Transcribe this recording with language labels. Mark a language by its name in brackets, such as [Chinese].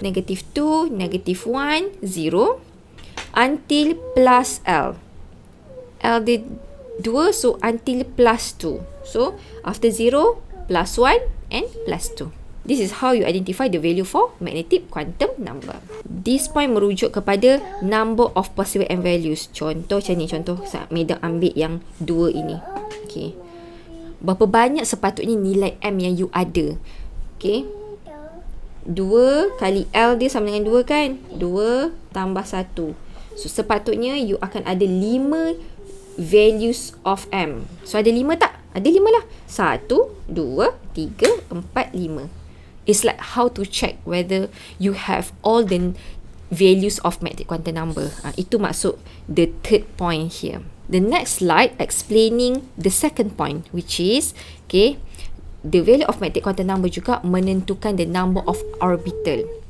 [English] Negative 2, negative 1, 0 until plus L. L [Malay] dia [English] 2, so until plus 2. So after 0, plus 1 and plus 2. This is how you identify the value for magnetic quantum number. This point [Malay] merujuk kepada [English] number of possible M values. [Malay] Contoh macam ni, contoh Medang ambil yang 2 ini. Okay. Berapa banyak sepatutnya nilai M yang [English] you [Malay] ada? Okay. 2 kali L dia sama dengan 2 kan? 2 tambah 1. [English] So [Malay] sepatutnya [English] you [Malay] akan ada 5 [English] values of M. [Malay] So ada 5 tak? Ada 5 lah. 1, 2, 3, 4, 5. [English] It's like how to check whether you have all the values of magnetic quantum number. [Malay] Itu maksud [English] the third point here. The next slide explaining the second point, which is, okay, the value of magnetic quantum number [Malay] juga menentukan [English] the number of orbital.